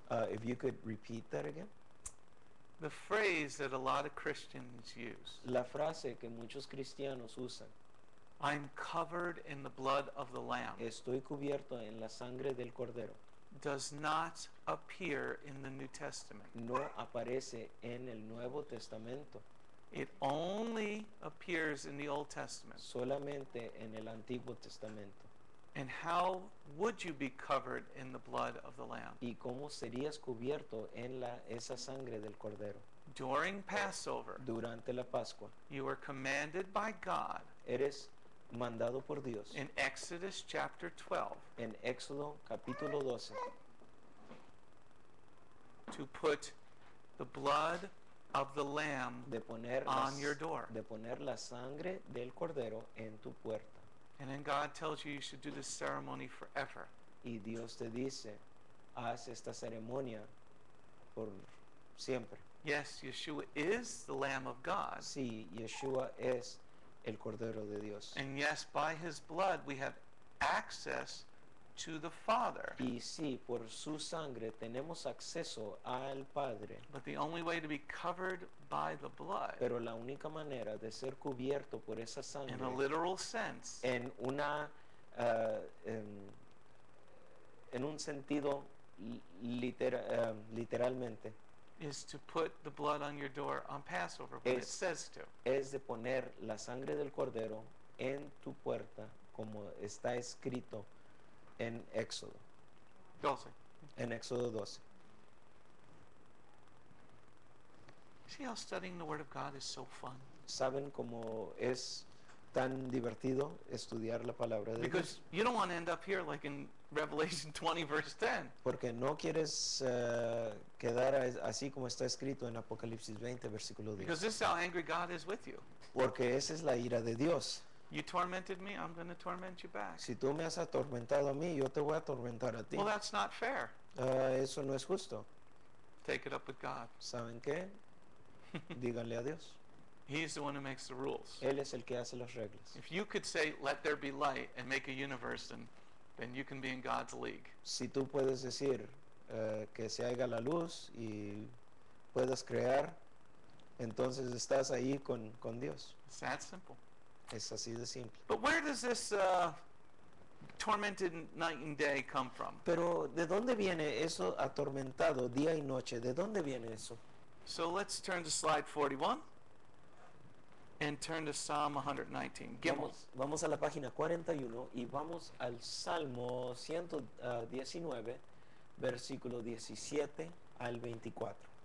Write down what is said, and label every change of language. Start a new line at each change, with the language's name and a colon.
English: If you could repeat that again. The phrase that a lot of Christians use,
Spanish: La frase que muchos cristianos usan,
English: I'm covered in the blood of the Lamb,
Spanish: estoy cubierto en la sangre del Cordero,
English: does not appear in the New Testament.
Spanish: no aparece en el Nuevo Testamento,
English: It only appears in the Old Testament.
Spanish: solamente en el Antiguo Testamento.
English: And how would you be covered in the blood of the Lamb?
Spanish: ¿Y cómo serías cubierto en esa sangre del Cordero?
English: During Passover,
Spanish: Durante la Pascua,
English: you were commanded by God
Spanish: eres mandado por Dios
English: in Exodus chapter 12
Spanish: en Éxodo capítulo 12
English: to put the blood of the Lamb
Spanish: de poner,
English: on your door.
Spanish: de poner la sangre del Cordero en tu puerta.
English: And then God tells you should do this ceremony forever.
Spanish: Y Dios te dice, haz esta ceremonia por siempre.
English: Yes, Yeshua is the Lamb of God.
Spanish: Sí, Yeshua es el Cordero de Dios.
English: And yes, by his blood we have access to the Father.
Spanish: Y sí, por su sangre tenemos acceso al Padre.
English: But the only way to be covered by the blood,
Spanish: Pero la única manera de ser cubierto por esa sangre,
English: in a literal sense,
Spanish: en una ah, en un sentido literalmente,
English: is to put the blood on your door on Passover when it
Spanish: Es-
English: says to.
Spanish: es de poner la sangre del Cordero en tu puerta, como está escrito en Éxodo,
English: 12.
Spanish: en Éxodo 12.
English: See how studying the Word of God is so fun?
Spanish: ¿Saben cómo es tan divertido estudiar la palabra de
English: Because
Spanish: Dios?
English: you don't want to end up here like in Revelation 20, verse 10.
Spanish: Porque no quieres quedar así como está escrito en Apocalipsis 20, versículo 10.
English: Because this is how angry God is with you.
Spanish: Porque esa es la ira de Dios.
English: You tormented me, I'm going to torment you back.
Spanish: Si tú me has atormentado a mí, yo te voy a atormentar a ti.
English: Well, that's not fair.
Spanish: Eso no es justo.
English: Take it up with God.
Spanish: ¿Saben qué? Díganle a Dios.
English: He's the one who makes the rules.
Spanish: Él es el que hace las reglas.
English: If you could say, let there be light and make a universe, then you can be in God's league.
Spanish: Si tú puedes decir que se haga la luz y puedas crear, entonces estás ahí con Dios.
English: It's that simple.
Spanish: Es así de simple.
English: But where does this tormented night and day come from?
Spanish: Pero ¿de dónde viene eso atormentado día y noche? ¿De dónde viene eso?
English: So let's turn to slide 41 and turn to Psalm 119.
Hebrew: Gimel.
Spanish: Vamos a la página 41 y vamos al Salmo 119, versículo 17 al 24.